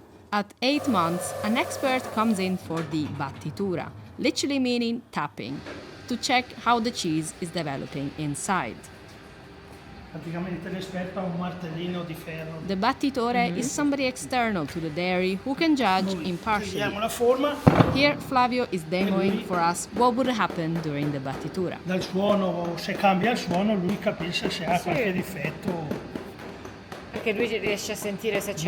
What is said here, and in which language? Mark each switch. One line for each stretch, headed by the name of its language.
English: At 8 months, an expert comes in for the battitura, literally meaning tapping, to check how the cheese is developing inside.
Italian: Praticamente l'esperto ha un martellino di ferro.
English: The battitore is somebody external to the dairy who can judge impartially.
Italian: Vediamo la forma.
English: Here, Flavio is demoing for us what would happen during the battitura.
Italian: Dal suono, se cambia il suono, lui capisce se ha qualche difetto. Perché lui riesce a sentire se c'è